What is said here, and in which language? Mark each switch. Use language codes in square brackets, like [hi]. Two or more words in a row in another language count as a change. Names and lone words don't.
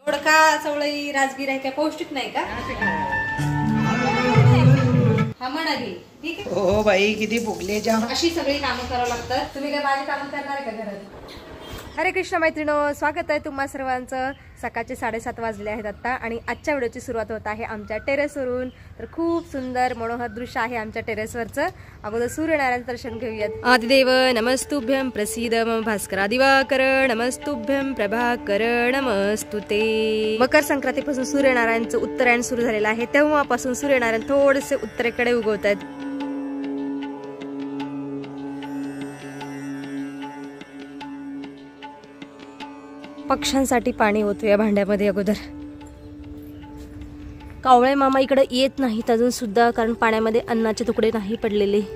[mr] दोडका चवळी राजगिरा आहे काय पौष्टिक नाही का? हा म्हणा घे ठीक आहे. हो बाई किती भुकले जाम. अशी सगळी कामं करावं लागतात. तुम्ही काय माझी कामं करणार आहे का घरात? हरे कृष्ण मैत्रिणो, स्वागत आहे तुम्हा सर्वांचं. सकाळचे 7:30 वाजले आहेत आता आणि आजच्या व्हिडिओची सुरुवात होत आहे आमच्या टेरेसवरून. तर खूप सुंदर मनोहर दृश्य आहे आमच्या टेरेसवरचं. अगोदर सूर्यनारायण दर्शन घेऊयात. [sa] आदिदेव नमस्तुभ्यं प्रसीद मम भास्करा दिवाकर नमस्तुभ्यं प्रभाकर नमस्तुते. [mr] मकर संक्रांतीपासून सूर्यनारायणचं उत्तरायण सुरू झालेलं आहे. तेव्हापासून सूर्यनारायण थोडेसे उत्तरेकडे उगवत आहेत. पक्ष्यांसाठी पाणी ओतूया भांड्यामध्ये अगोदर. कावळे मामा इकडे येत नाहीत अजून सुद्धा, कारण पाण्यामध्ये अन्नाचे तुकडे नाही पडलेले.